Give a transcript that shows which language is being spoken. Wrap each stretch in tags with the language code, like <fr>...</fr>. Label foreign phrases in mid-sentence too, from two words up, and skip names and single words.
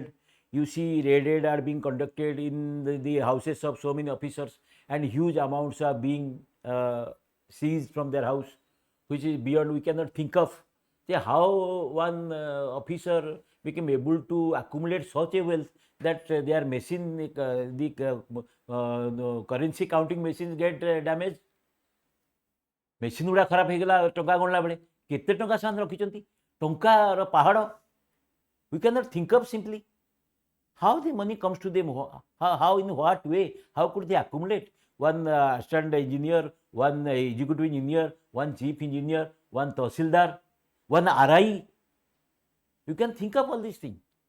<en>You see raided are being conducted in the houses of so many officers, and huge amounts are being seized from their house, which is beyond we cannot think of. How one officer became able to accumulate such a wealth that their machine, the currency counting machines get damaged.</en> <or>ମେସିନ୍ ଗୁଡ଼ା ଖରାପ ହେଇଗଲା ଟଙ୍କା ଗଣିଲା ବେଳେ କେତେ ଟଙ୍କା ସେମାନେ ରଖିଛନ୍ତି ଟଙ୍କାର ପାହାଡ଼</or> <en>we cannot think of simply how the money comes to them, how in what way, how could they accumulate. One assistant engineer, one executive engineer, one chief engineer, one tahsildar, one RI, you can think of all these things.</en>